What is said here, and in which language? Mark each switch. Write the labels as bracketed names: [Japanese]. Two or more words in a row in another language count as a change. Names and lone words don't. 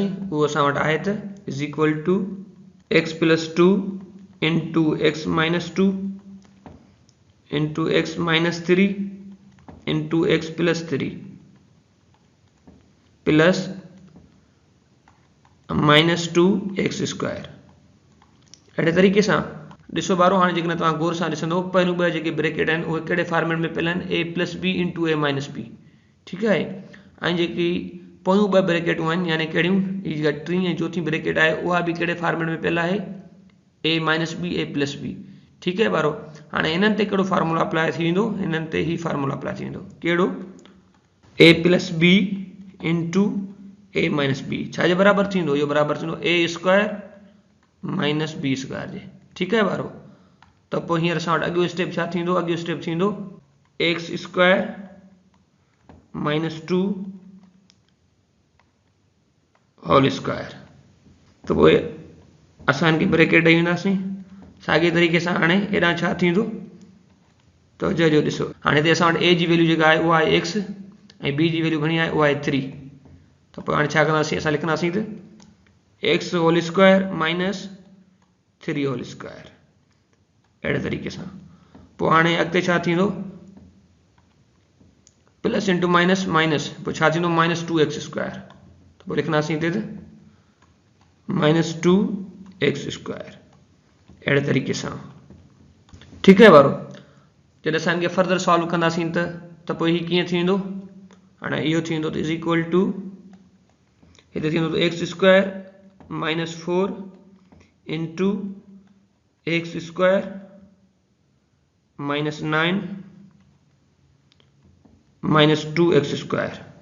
[Sindhi] उहो असां वटि आहे त = x + 2 * x - 2 * x - 3 * x + 3 + -2x²। अहिड़े तरीक़े सां ॾिसो ॿारो। हाणे जेकॾहिं तव्हां गौर सां ॾिसंदो पहिरियों ॿ जेके ब्रैकेट आहिनि उहे कहिड़े फॉर्मेट में पियल आहिनि, [English] a + b * a - b। [Sindhi] ठीकु आहे। ऐं जेकी पोयूं ॿ ब्रैकेटूं आहिनि यानी कहिड़ियूं, हीअ जेका टीं ऐं चौथीं ब्रैकेट आहे उहा बि कहिड़े फॉर्मेट में पियल आहे, [English] a - b a + b। [Sindhi] ठीकु आहे ॿारो। हाणे हिननि ते कहिड़ो [English] formula apply [Sindhi] थी वेंदो, हिननि ते ही [English] formula apply [Sindhi] थी वेंदो। कहिड़ो, [English] a + b * a - [Sindhi] b छाजे बराबरि थींदो, इहो बराबरि थींदो a² - b² जे। ठीकु आहे ॿारो। त पोइ हींअर असां वटि अॻियो स्टेप छा थींदो, अॻियो स्टेप थींदो x² - 2² त पोइ असां हिनखे ब्रैकेट ॾेई वेंदासीं। साॻिए तरीक़े सां हाणे हेॾां छा थींदो, त जो ॾिसो हाणे हिते असां वटि a जी वैल्यू जेका आहे उहा आहे x ऐं b जी वैल्यू घणी आहे, उहा आहे 3। त पोइ हाणे छा कंदासीं, असां लिखंदासीं त x² - 3²। अहिड़े तरीक़े सां पोइ हाणे अॻिते छा थींदो, [English] plus into minus minus, [Sindhi] पोइ छा थींदो -2x²। त पोइ लिखंदासीं हिते त -2x²। अहिड़े तरीक़े सां। ठीकु आहे ॿारो। जॾहिं असां हिनखे [English] further solve [Sindhi] कंदासीं त पोइ हीउ कीअं थींदो, हाणे इहो थींदो त हिते थींदो x² - 4 * x² - 9 -2x²।